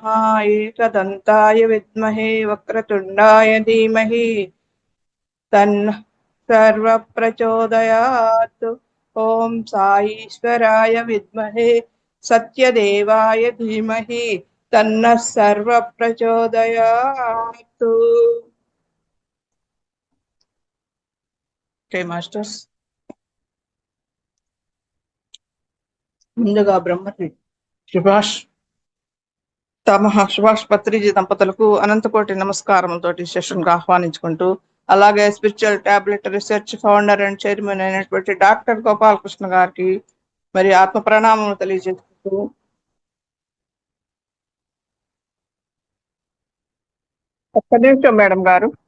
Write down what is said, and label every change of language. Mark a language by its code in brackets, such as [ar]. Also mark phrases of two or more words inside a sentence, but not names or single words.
[sa] एकदन्ताय विद्महे वक्रतुण्डाय धीमहि तन्नः सर्वप्रचोदयात्। ओम साईश्वराय विद्महे सत्यदेवाय धीमहि तन्नः सर्वप्रचोदयात्। [en] okay masters, [te] ముందుగా బ్రహ్మశ్రీ సుభాష్ పత్రిజీ దంపతులకు అనంతకోటి నమస్కారములతోటి సెషన్ కు ఆహ్వానించుకుంటూ, అలాగే స్పిరిచువల్ టాబ్లెట్ రీసెర్చ్ [en] founder and chairman [te] అయినటువంటి డాక్టర్ గోపాలకృష్ణ గారికి మరి ఆత్మ ప్రణామం తెలియజేసుకుంటూ, ఒక్క నిమిషం మేడం గారు.